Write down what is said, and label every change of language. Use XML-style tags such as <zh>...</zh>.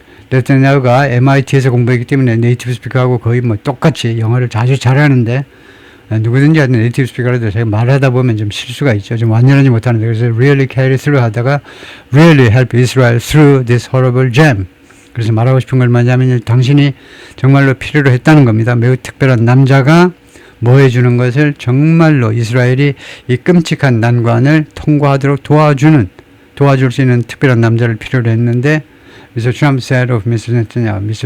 <ko>네타냐후가 MIT에서 공부했기 때문에 네이티브 스피커하고 거의 똑같이 영어를 자주 잘하는데 누구든지 하여튼 네이티브 스피커라도 제가 말하다 보면 좀 실수가 있죠. 좀 완전하지 못하는데 그래서</ko> <en>really carry through</en> <ko>하다가</ko> <en>really help Israel through this horrible jam.</en> <ko>그래서 말하고 싶은 걸 뭐냐면 당신이 정말로 필요로 했다는 겁니다. 매우 특별한 남자가 뭐 해주는 것을 정말로 이스라엘이 이 끔찍한 난관을 통과하도록 도와줄 수 있는 특별한 남자를 필요로 했는데 Mr.</ko> <en>Trump said of Mr. Netanyahu. Mr.</en>